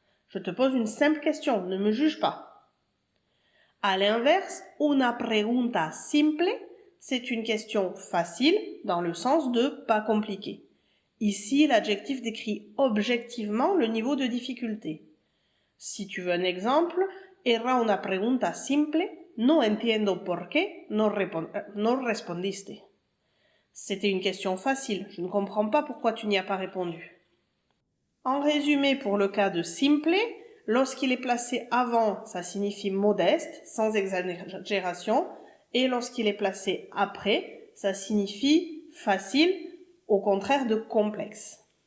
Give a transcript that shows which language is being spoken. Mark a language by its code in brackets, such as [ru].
[fr] Je te pose une simple question, ne me juge pas. À l'inverse, [es] una pregunta simple, [fr] c'est une question facile, dans le sens de pas compliqué. Ici, l'adjectif décrit objectivement le niveau de difficulté. Si tu veux un exemple, [es] era una pregunta simple, no entiendo por qué no respondiste. [fr] C'était une question facile, je ne comprends pas pourquoi tu n'y as pas répondu. En résumé, pour le cas de simple, lorsqu'il est placé avant, ça signifie modeste, sans exagération, et lorsqu'il est placé après, ça signifie facile, au contraire de complexe.